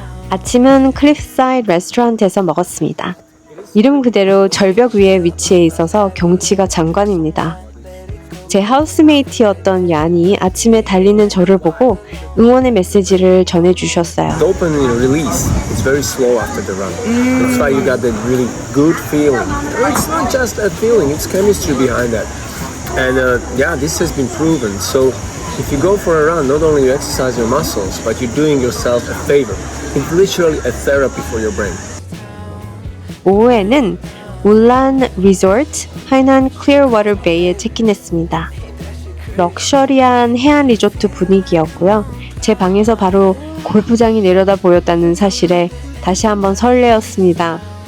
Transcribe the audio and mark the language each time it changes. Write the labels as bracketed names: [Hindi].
[Korean] 아침은 클리프사이드 레스토랑에서 먹었습니다. 이름 그대로 절벽 위에 위치해 있어서 경치가 장관입니다. 제 하우스메이트였던 얀이 아침에 달리는 저를 보고 응원의 메시지를 전해주셨어요. [English] Dopamine release is very slow after the run. That's why you got that really good feeling. It's not just a feeling, it's chemistry behind that. And this has been proven. So if you go for a run, not only you exercise your muscles, but you're doing yourself a favor. It's literally a therapy for your brain. [Korean] 오후에는 울란 리조트 하이난 클리어워터 베이에 체크인했습니다. 럭셔리한 해안 리조트 분위기였고요. 제 방에서 바로 골프장이 내려다 보였다는 사실에 다시 한번 설레었습니다.